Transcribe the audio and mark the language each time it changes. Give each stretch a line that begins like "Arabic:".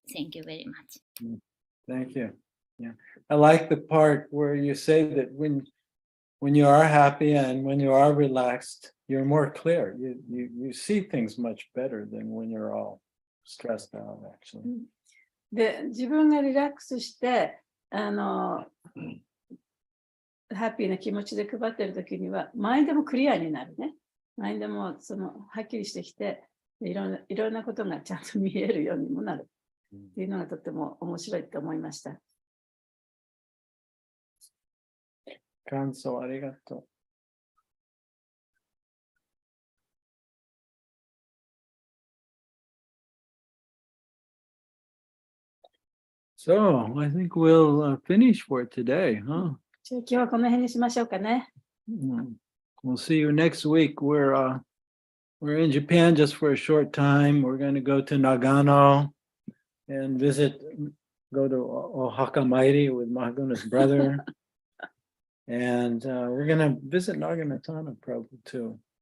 English: Thank you very much. Thank you. Yeah, I like the part where you say that when you are happy and when you are relaxed, you're more clear. You see things much better than when you're all stressed out, actually.
Japanese: で、自分がリラックスして、ハッピーな気持ちで配ってるときには、マインドもクリアになるね。マインドもはっきりしてきていろんなことがちゃんと見えるようにもなるっていうのがとっても面白いと思いました。感想ありがとう。
English: So, I think we'll finish for today, huh?
Japanese: じゃあ今日はこの辺にしましょうかね。
English: We'll see you next week. We're in Japan just for a short time. We're going to go to Nagano and go to Oaxaca Mairi with Mahaguna's brother. And we're going to visit Naginatana probably too.